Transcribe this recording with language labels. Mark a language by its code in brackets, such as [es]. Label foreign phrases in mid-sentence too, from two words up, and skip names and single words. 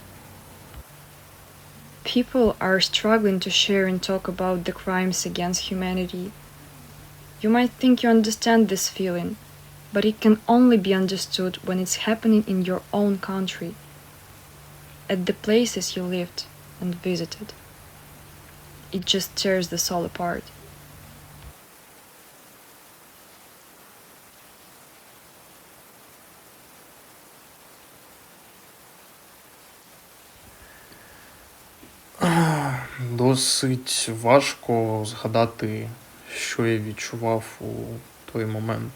[en] People are struggling to share and talk about the crimes against humanity. You might think you understand this feeling, but it can only be understood when it's happening in your own country, at the places you lived and visited. It just tears the soul apart. [uk] Досить важко згадати, що я відчував у той момент.